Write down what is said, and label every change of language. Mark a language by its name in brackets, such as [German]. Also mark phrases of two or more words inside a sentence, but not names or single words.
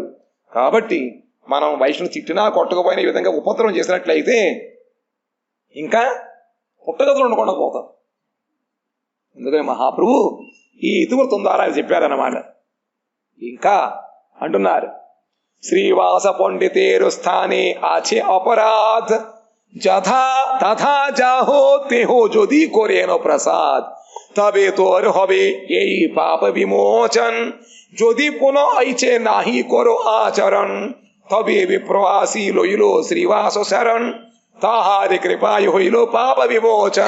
[Telugu] కాబట్టి మనం వైష్ణుని తిట్టినా కొట్టకపోయినా ఈ విధంగా ఉపద్రవం చేసినట్లయితే ఇంకా పుట్టగతులు ఉండకుండా పోతాం. అందుకని మహాప్రభు ఈ ఇతివృత్తం ద్వారా చెప్పారన్నమాట. ఇంకా అంటున్నారు, [Bangla] শ্রীবাস পণ্ডিতের স্থানে আছে অপরাধ যথা তথা যাহো তেহো যদি করেন প্রসাদ তবে তোর হবে এই পাপ বিমোচন যদি পুনঃ আইছে নাহি করো আচরণ তবে বিপ্র আসি লইল শ্রীবাস শরণ তাহার কৃপায় হইল পাপ বিমোচন।